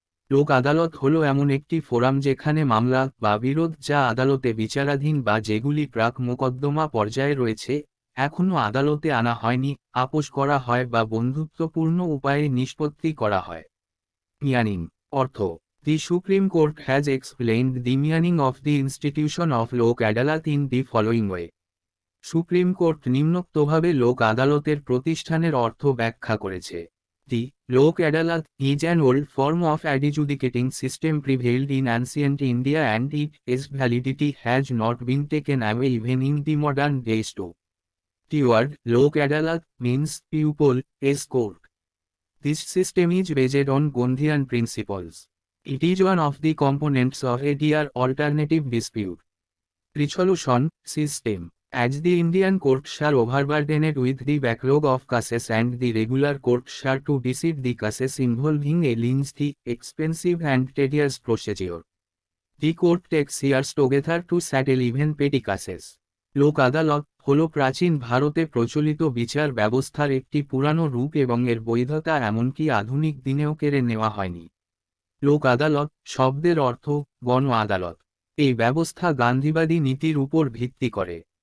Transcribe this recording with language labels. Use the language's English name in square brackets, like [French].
[Bangla] লোক আদালত হল এমন একটি ফোরাম যেখানে মামলা বা বিরোধ যা আদালতে বিচারাধীন বা যেগুলি প্রাক মোকদ্দমা পর্যায়ে রয়েছে, এখনও আদালতে আনা হয়নি, আপোস করা হয় বা বন্ধুত্বপূর্ণ উপায়ে নিষ্পত্তি করা হয়। [English] Meaning. [Bangla] অর্থ। [English] The supreme court has explained the meaning of the institution of Lok Adalat in the following way. [Bangla] Supreme court নিম্নোক্তভাবে লোক আদালতের প্রতিষ্ঠানের অর্থ ব্যাখ্যা করেছে। [English] The Lok Adalat is an old form of adjudicating system prevailed in ancient India and its validity has not been taken away even in the modern days too. The word Lok Adalat means pupil, as court. This system is based on Gandhian principles. It is one of the components of a dear alternative dispute resolution system. As the Indian courts are overburdened with the backlog of cases and the regular courts are to decide the cases involving a lengthy, expensive and tedious procedure. The court takes years together to settle even petty cases. [Bangla] লোক আদালত হল প্রাচীন ভারতে প্রচলিত বিচার ব্যবস্থার একটি পুরানো রূপ এবং এর বৈধতা এমনকি আধুনিক দিনেও কেড়ে নেওয়া হয়নি। লোক আদালত শব্দের অর্থ গণ আদালত। এই ব্যবস্থা গান্ধীবাদী নীতির উপর ভিত্তি করে।